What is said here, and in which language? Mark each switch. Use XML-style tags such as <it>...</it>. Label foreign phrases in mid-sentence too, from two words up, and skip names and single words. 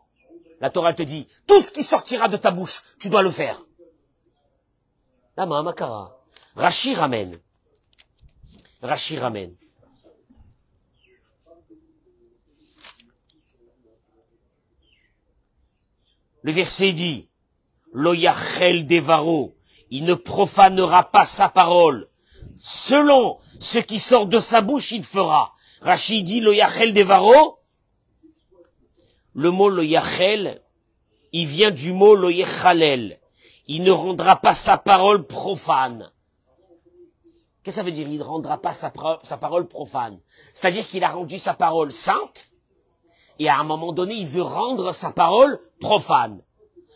<fr>La Torah te dit, tout ce qui sortira de ta bouche, tu dois le faire.</fr> <he>Lama Makara.</he> <fr>Rashi ramène. Le verset dit,</fr> <he>Lo yachel devaro,</he> <fr>il ne profanera pas sa parole. Selon ce qui sort de sa bouche, il fera. Rashi dit,</fr> <he>Lo yachel devaro.</he> <fr>Le mot</fr> <he>Lo yachel,</he> <fr>il vient du mot</fr> <he>Lo yechalel.</he> <fr>Il ne rendra pas sa parole profane. Qu'est-ce que ça veut dire? Il ne rendra pas sa parole profane. C'est-à-dire qu'il a rendu sa parole sainte, et à un moment donné, il veut rendre sa parole profane.</fr>